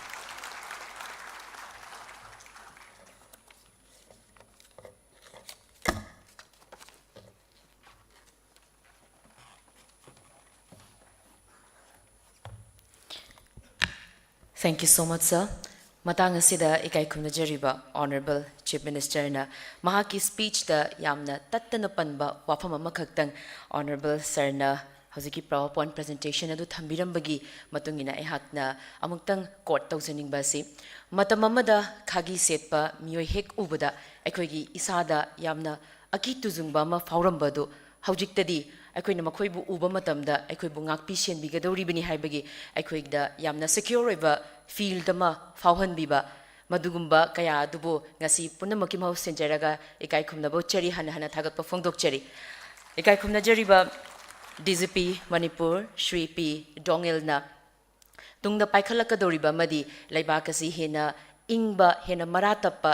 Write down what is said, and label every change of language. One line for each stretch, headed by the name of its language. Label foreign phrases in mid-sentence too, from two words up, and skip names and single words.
English: Thank you so much, sir.
Manipuri: Matang asida ikai khumnajariba
English: Honorable Chief Minister
Manipuri: na mahaki speech da yamna tattana panba wafam ama khaktang
English: Honorable Sir
Manipuri: na hojiki
English: PowerPoint presentation
Manipuri: adu thambirambagi matungina ehakna amuktang court tawjaningba si matam amada khagi setpa mioi hek ubada ekhoigi isada yamna aki tuzungba ma fauramba du haujiktadi aikoina makhoibu uba matamda aikoibu ngakpi senbigadoribani haibagi aikoigda yamna secure oiba field ma fauhanbiba madugumba kaya adubu ngasi punamaki mau senjaraga ikai khumnabo chari hana thagatpa phongdokchari ikai khumnajariba DGP Manipur Shri P Dongilna tungda paikhalakadoriba madi laibakasi hena ingba hena maratappa